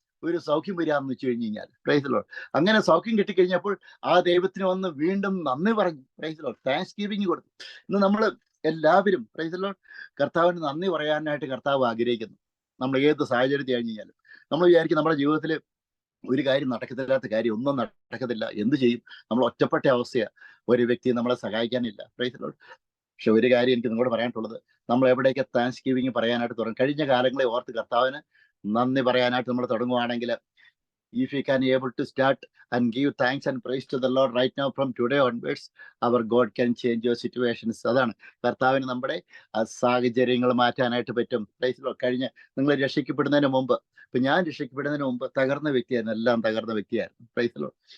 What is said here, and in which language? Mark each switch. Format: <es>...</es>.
<ml>ഒരു സൗഖ്യം വരികയെന്ന് വെച്ച് കഴിഞ്ഞ് കഴിഞ്ഞാൽ</ml> <en>Praise Lord.</en> <ml>അങ്ങനെ സൗഖ്യം കിട്ടിക്കഴിഞ്ഞപ്പോൾ ആ ദൈവത്തിന് വന്ന് വീണ്ടും നന്ദി പറഞ്ഞു. Praise Lord. താങ്ക്സ് ഗിവിംഗ് കൊടുത്തു. ഇന്ന് നമ്മൾ എല്ലാവരും</ml> <en>praise Lord</en> <ml>കർത്താവിന് നന്ദി പറയാനായിട്ട് കർത്താവ് ആഗ്രഹിക്കുന്നു. നമ്മൾ ഏത് സാഹചര്യത്തിൽ കഴിഞ്ഞ് കഴിഞ്ഞാലും നമ്മൾ വിചാരിക്കും നമ്മുടെ ജീവിതത്തിൽ ഒരു കാര്യം നടക്കത്തില്ലാത്ത കാര്യം ഒന്നും നടക്കത്തില്ല, എന്ത് ചെയ്യും, നമ്മൾ ഒറ്റപ്പെട്ട അവസ്ഥയാണ്, ഒരു വ്യക്തി നമ്മളെ സഹായിക്കാനില്ല.</ml> <en>Praise Lord.</en> <ml>പക്ഷെ ഒരു കാര്യം എനിക്ക് നിങ്ങളോട് പറയാനുള്ളത്, നമ്മൾ എവിടെയൊക്കെ താങ്ക്സ് ഗിവിംഗ് പറയാനായിട്ട് തുടങ്ങും, കഴിഞ്ഞ കാലങ്ങളെ ഓർത്ത് കർത്താവിന് നന്ദി പറയാനായിട്ട് നമ്മൾ തുടങ്ങുവാണെങ്കിൽ,</ml> <en>if you can able to start and give thanks and praise to the Lord right now from today onwards, our God can change your situations.</en> <ml>അതാണ് കർത്താവിന് നമ്മുടെ സാഹചര്യങ്ങൾ മാറ്റാനായിട്ട് പറ്റും.</ml> <en>Praise lord.</en> <ml>കഴിഞ്ഞ നിങ്ങൾ രക്ഷിക്കപ്പെടുന്നതിന് മുമ്പ്, ഇപ്പൊ ഞാൻ രക്ഷിക്കപ്പെടുന്നതിന് മുമ്പ് തകർന്ന വ്യക്തിയായിരുന്നു, എല്ലാം തകർന്ന വ്യക്തിയായിരുന്നു.</ml> <en>Praise lord.</en>